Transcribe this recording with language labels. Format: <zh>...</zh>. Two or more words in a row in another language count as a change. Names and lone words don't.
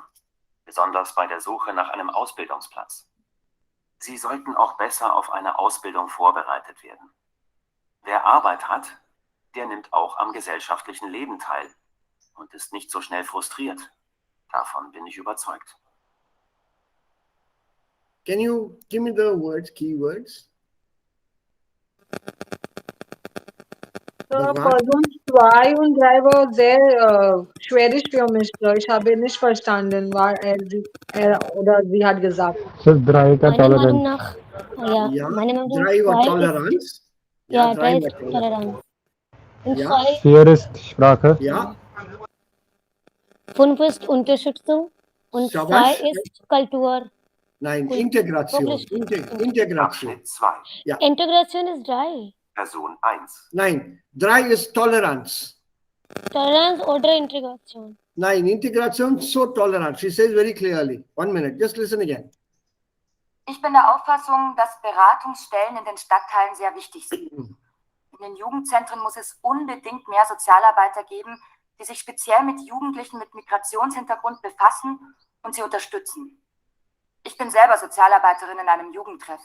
<de>Besonders bei der Suche nach einem Ausbildungsplatz. Sie sollten auch besser auf eine Ausbildung vorbereitet werden. Wer Arbeit hat, der nimmt auch am gesellschaftlichen Leben teil und ist nicht so schnell frustriert. Davon bin ich überzeugt.</de> <en>Can you give me the words, keywords?</en> <de>Person 2 und 3 war sehr schwierig für mich. Ich habe nicht verstanden, was er oder sie hat gesagt.</de> <hi>सर ड्राई का</hi> <de>Meiner Meinung टॉलरेंस nach, ja, meine Meinung nach Drei war 2 ist, Toleranz. ja, drei 3 war ist Toleranz. Und Ja. 2, Vier ist Sprache. Ja, 5 ist Unterstützung und 2 Shabash. ist Kultur. Nein, Cool. Integration. Wirklich. Integration. Abschnitt 2. Integration ist 3. Person 1. Nein, 3 ist Toleranz. Toleranz oder Integration. Nein,</de> <en>Integration, so tolerant. She says very clearly. 1 minute, just listen again.</en> <de>Ich bin der Auffassung, dass Beratungsstellen in den Stadtteilen sehr wichtig sind. In den Jugendzentren muss es unbedingt mehr Sozialarbeiter geben, die sich speziell mit Jugendlichen mit Migrationshintergrund befassen und sie unterstützen. Ich bin selber Sozialarbeiterin in einem Jugendtreff.</de>